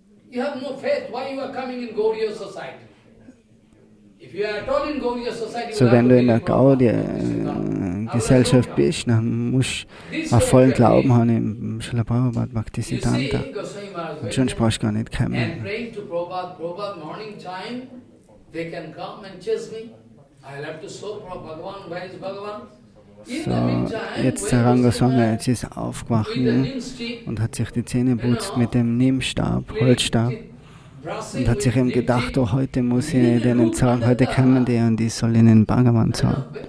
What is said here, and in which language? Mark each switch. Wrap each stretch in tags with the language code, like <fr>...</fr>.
<en>You have no faith, why you are coming in Gauriya society? If you are at all in Gauriya society,</en> <de>So wenn du in der Gaudiya-Gesellschaft bist, dann musst du auch vollen Glauben haben im Srila Prabhupada Bhaktisiddhanta. Und sonst brauchst du gar nicht kommen.</de> <en>and praying to Prabhupada morning time, they can come and chase me. I'll have to show Bhagavan, where is Bhagavan?</en> <de>So, jetzt der Rangaswami, jetzt ist er aufgewacht und hat sich die Zähne putzt mit dem Nimmstab, Holzstab. Und hat sich ihm gedacht, oh, heute muss ich denen sagen, heute kommen die und ich soll ihnen Bhagavan sagen.</de>